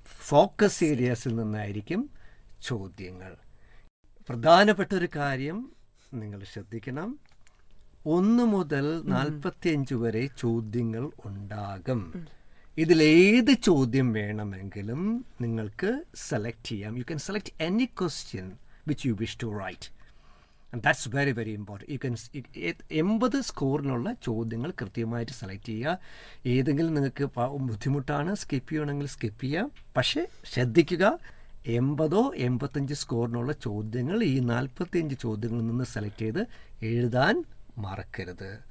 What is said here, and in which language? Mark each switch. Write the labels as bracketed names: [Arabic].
[Malayalam] Focus ഏരിയാസിൽ നിന്നായിരിക്കും ചോദ്യങ്ങൾ. പ്രധാനപ്പെട്ട ഒരു കാര്യം നിങ്ങൾ ശ്രദ്ധിക്കണം. 1 മുതൽ 45 വരെ ചോദ്യങ്ങൾ ഉണ്ടാകും. ഇതിലേത് ചോദ്യം വേണമെങ്കിലും നിങ്ങൾക്ക് സെലക്ട് ചെയ്യാം. [English] You can select any question which you wish to write, and that's very, very important. [Malayalam] You can 80 സ്കോറിനുള്ള ചോദ്യങ്ങൾ കൃത്യമായിട്ട് സെലക്ട് ചെയ്യുക. ഏതെങ്കിലും നിങ്ങൾക്ക് ബുദ്ധിമുട്ടാണ്, സ്കിപ്പ് ചെയ്യണമെങ്കിൽ സ്കിപ്പ് ചെയ്യാം. പക്ഷേ ശ്രദ്ധിക്കുക, 80 or 85 സ്കോറിനുള്ള ചോദ്യങ്ങൾ ഈ 45 ചോദ്യങ്ങളിൽ നിന്ന് സെലക്ട് ചെയ്ത് എഴുതാൻ മറക്കരുത്.